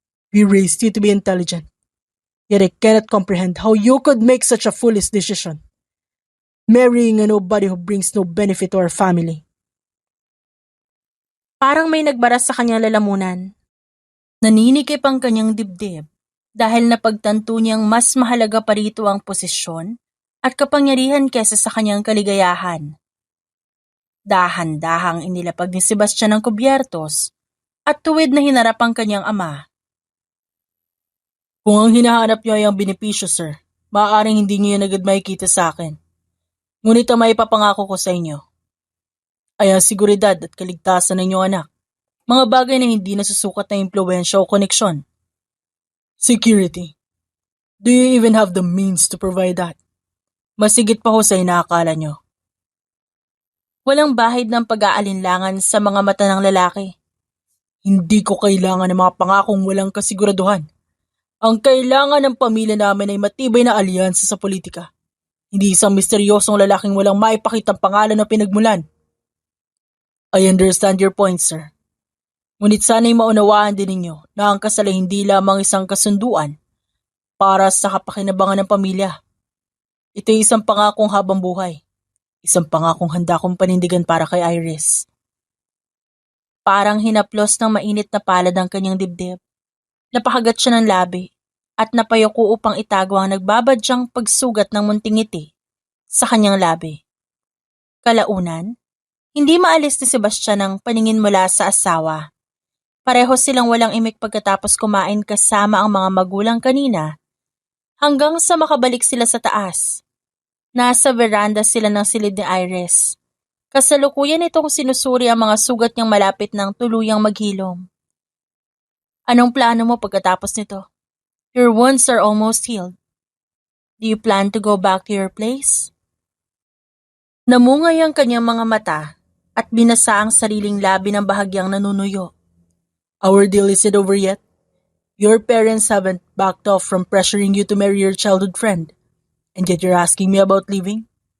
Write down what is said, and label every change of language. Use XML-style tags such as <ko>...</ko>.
<en>We raised you to be intelligent. Yet I cannot comprehend how you could make such a foolish decision. Marrying a nobody who brings no benefit to our family.</en> <tl>Parang may nagbaras sa kanyang lalamunan. Naninikip ang kanyang dibdib dahil napagtanto niyang mas mahalaga pa rito ang posisyon at kapangyarihan kesa sa kanyang kaligayahan. Dahan-dahang inilapag ni Sebastian ang kubyertos at tuwid na hinarap ang kanyang ama. Kung ang hinahanap niyo ay ang benepisyo, sir, maaaring hindi niyo yan agad makikita sa akin. Ngunit ang maipapangako ko sa inyo ay ang seguridad at kaligtasan ng inyong anak. Mga bagay na hindi nasusukat na impluwensya o koneksyon.</tl> <en>Security. Do you even have the means to provide that?</en> <tl>Masigit pa ho sa inaakala nyo. Walang bahid ng pag-aalinlangan sa mga mata ng lalaki. Hindi ko kailangan ng mga pangakong walang kasiguraduhan. Ang kailangan ng pamilya namin ay matibay na alyansa sa politika. Hindi isang misteryosong lalaking walang maipakitang pangalan na pinagmulan.</tl> <en>I understand your point, sir.</en> <tl>Ngunit sana'y maunawaan din ninyo na ang kasal ay hindi lamang isang kasunduan para sa kapakinabangan ng pamilya. Ito ay isang pangakong habang buhay. Isang pangakong handa kong panindigan para kay Iris. Parang hinaplos ng mainit na palad ang kanyang dibdib. Napakagat siya ng labi at napayuko upang itago ang nagbabadyang pagsugat ng munting ngiti sa kanyang labi. Kalaunan, hindi maalis ni Sebastian ang paningin mula sa asawa. Pareho silang walang imik pagkatapos kumain kasama ang mga magulang kanina hanggang sa makabalik sila sa taas. Nasa veranda sila ng silid ni Iris. Kasalukuyan itong sinusuri ang mga sugat niyang malapit ng tuluyang maghilom. Anong plano mo pagkatapos nito?</tl> <en>Your wounds are almost healed. Do you plan to go back to your place? Namungay ang kanyang mga mata at binasa ang sariling labi ng bahagyang nanunuyo. Our deal isn't over yet. Your parents haven't backed off from pressuring you to marry your childhood friend. And yet you're asking me about leaving?</en>